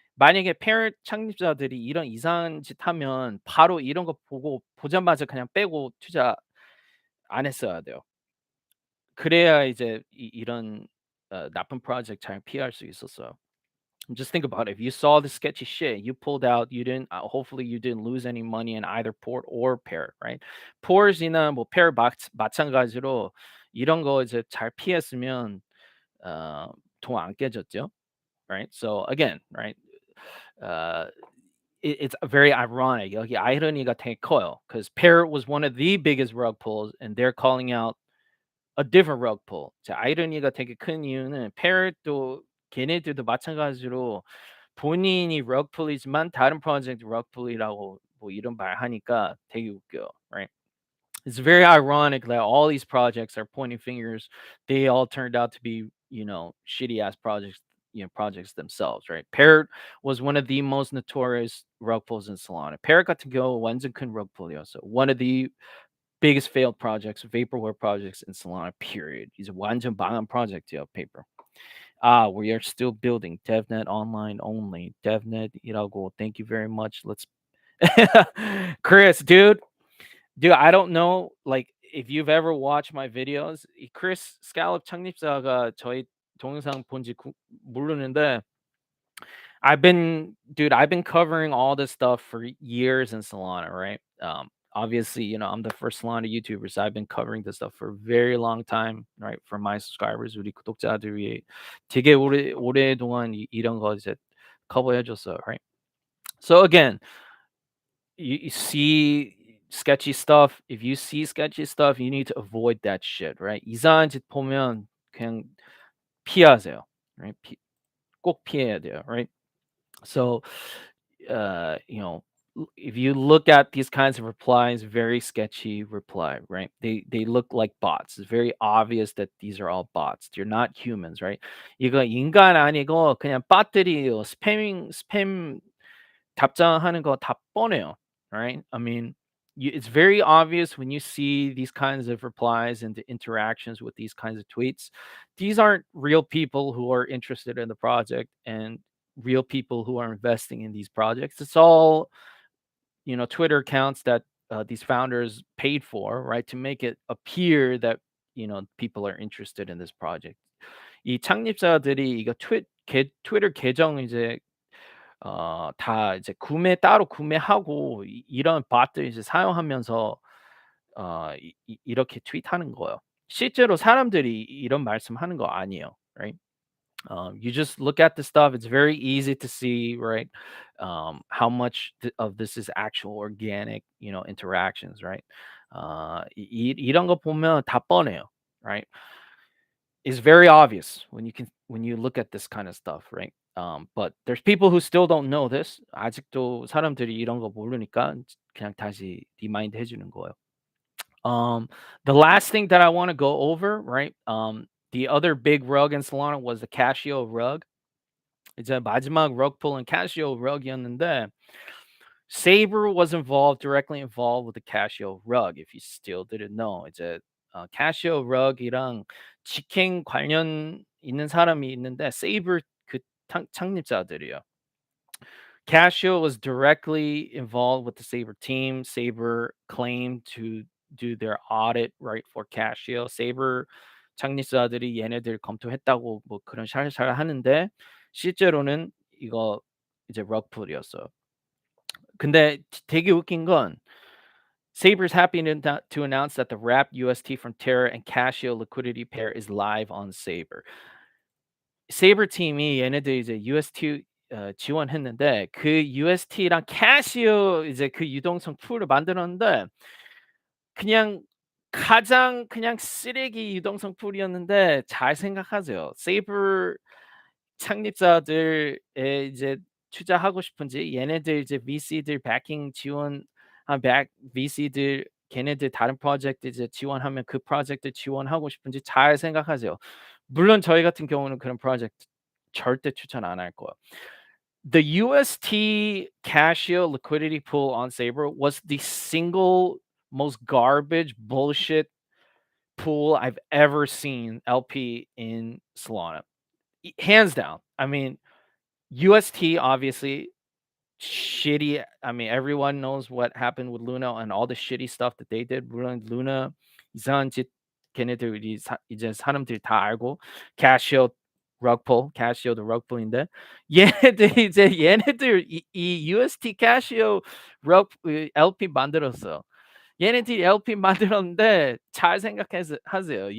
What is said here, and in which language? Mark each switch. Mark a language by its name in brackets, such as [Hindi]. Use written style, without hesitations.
[Korean] 만약에 Parrot 창립자들이 이런 이상한 짓 하면 바로 이런 거 보고 보자마자 그냥 빼고 투자 안 했어야 돼요. 그래야 이제 이런 나쁜 프로젝트 잘 피할 수 있었어요. [English] Just think about it. If you saw the sketchy shit, you pulled out. You didn't. Hopefully, you didn't lose any money in either port or pair, right? [Korean] Pors이나 뭐 pair 마찬가지로 이런 거 이제 잘 피했으면 돈 안 깨졌죠, right? [English] So again, right? Uh, it's very ironic. [Korean] 여기 아이러니가 되게 커요, [English] because pair was one of the biggest rug pulls, and they're calling out a different rug pull. [Korean] 자, 아이러니가 되게 큰 이유는 페럿도 걔네들도 마찬가지로 본인이 럭풀이지만 다른 프로젝트 럭풀이라고 뭐 이런 말 하니까 되게 웃겨요, right? [English] It's very ironic that all these projects are pointing fingers. They all turned out to be, shitty ass projects, projects themselves, right? Parrot was one of the most notorious rug pulls in Solana. [Korean] Parrot 같은 경우 완전 큰 rug pull이었어. [English] One of the biggest failed projects, vaporware projects in Solana, period. He's a [Korean] 완전 망한 [English] project이요, paper. We are still building DevNet online only. DevNet이라고. Thank you very much. Let's Chris, dude, I don't know like if you've ever watched my videos. Chris Scallop [Korean] 창립자가 저희 동영상 본지 모르는데 [English] I've been covering all this stuff for years in Solana, right? Obviously, I'm the first Solana YouTuber, so I've been covering this stuff for a very long time, right? For my subscribers, [Korean] 우리 구독자들 위해 되게 오랫동안 이런 거 이제 커버해 줬어요, right? [English] So again, you see sketchy stuff. If you see sketchy stuff, you need to avoid that shit, right? [Korean] 이상한 짓 보면 그냥 피하세요, right? 꼭 피해야 돼요, right? [English] So, uh, you know, if you look at these kinds of replies, very sketchy reply, right? They look like bots. It's very obvious that these are all bots. They're not humans, right? [Korean] 이거 인간 아니고 그냥 봇들이에요. 스팸 답장하는 거 다 뻔해요, right? [English] I mean, it's very obvious when you see these kinds of replies and the interactions with these kinds of tweets. These aren't real people who are interested in the project and real people who are investing in these projects. It's all, Twitter accounts that these founders paid for, right, to make it appear that people are interested in this project. [Korean] 이 창립자들이 이거 트위터 계정 이제 다 이제 따로 구매하고 이런 봇들 이제 사용하면서 이렇게 트윗하는 거예요. 실제로 사람들이 이런 말씀하는 거 아니에요, right? [English] You just look at the stuff. It's very easy to see, right? How much of this is actual organic, interactions, right? [Korean] 이런 거 보면 다 뻔해요, right? [English] It's very obvious when you look at this kind of stuff, right? But there's people who still don't know this. [Korean] 아직도 사람들이 이런 거 모르니까 그냥 다시 리마인드 해주는 거예요. [English] The last thing that I want to go over, right? The other big rug in Solana was the CASHIO rug. [Korean] 이제 마지막 [English] rug pull and CASHIO rug이었는데 SABER was directly involved with the CASHIO rug. If you still didn't know, [Korean] 이제 CASHIO rug이랑 직행 관련 있는 사람이 있는데 SABER 그 창립자들이요. [English] CASHIO was directly involved with the SABER team. SABER claimed to do their audit right for CASHIO. [Korean] SABER 창립자들이 얘네들 검토했다고 뭐 그런 샬샬 하는데 실제로는 이거 이제 럭풀이었어요. 근데 되게 웃긴 건 [English] SABER's happy to announce that the wrapped UST from Terra and CASHIO liquidity pair is live on SABER. [Korean] SABER 팀이 얘네들 이제 UST 지원했는데 그 UST랑 캐시오 이제 그 유동성 풀을 만들었는데 그냥 가장 그냥 쓰레기 유동성 풀이었는데 잘 생각하세요. 세이버 창립자들의 이제 투자하고 싶은지 얘네들 이제 VC들 backing 지원 VC들 걔네들 다른 프로젝트 이제 지원하면 그 프로젝트 지원하고 싶은지 잘 생각하세요. 물론 저희 같은 경우는 그런 프로젝트 절대 추천 안 할 거예요. [English] The UST Casio liquidity pool on Saber was the single most garbage bullshit pool I've ever seen LP in Solana. Hands down. I mean, UST obviously shitty. I mean, everyone knows what happened with Luna and all the shitty stuff that they did. [Korean] 물론 Luna 이상한 짓 걔네들이 이제 사람들이 다 알고 캐시오 캐시오도 럭풀인데 얘네들이 이제 얘네들 이 UST 캐시오 럭 LP 만들었어. 얘네들이 LP 만들었는데 잘 생각해서 하세요.